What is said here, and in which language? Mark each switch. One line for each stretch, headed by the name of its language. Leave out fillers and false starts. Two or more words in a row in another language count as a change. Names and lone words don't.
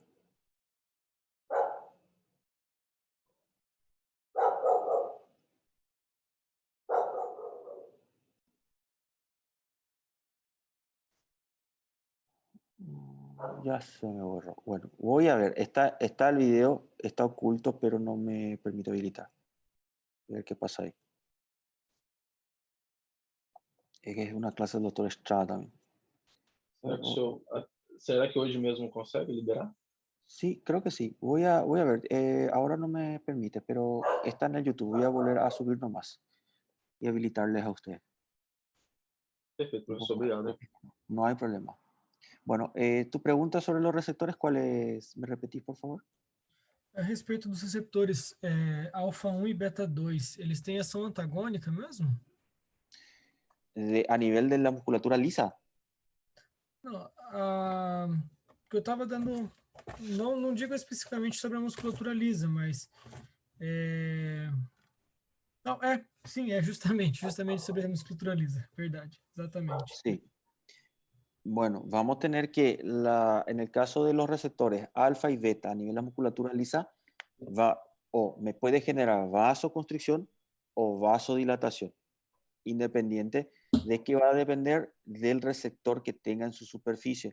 Spanish: Ya se me borró. Bueno, voy a ver. Está el video, está oculto, pero no me permite habilitar. A ver qué pasa ahí. Es que es una clase del doctor Estrada también.
Portuguese: Será que hoje mesmo consegue liberar?
Spanish: Sí, creo que sí. Voy a ver. Ahora no me permite, pero está en el YouTube. Voy a volver a subir nomás y habilitarles a ustedes.
Portuguese: Perfeito, professor. Obrigado.
Spanish: No hay problema. Bueno, tu pregunta sobre los receptores, ¿cuál es? ¿Me repetís, por favor?
Portuguese: A respeito dos receptores alfa 1 e beta 2, eles têm ação antagônica mesmo?
Spanish: A nivel de la musculatura lisa.
Portuguese: Não, que eu estava dando, não digo especificamente sobre a musculatura lisa, mas não, sim, justamente sobre a musculatura lisa, verdade, exatamente.
Spanish: Sí. Bueno, vamos a tener que, en el caso de los receptores alfa y beta a nivel de la musculatura lisa, me puede generar vasoconstricción o vasodilatación, independiente de que va a depender del receptor que tenga en su superficie.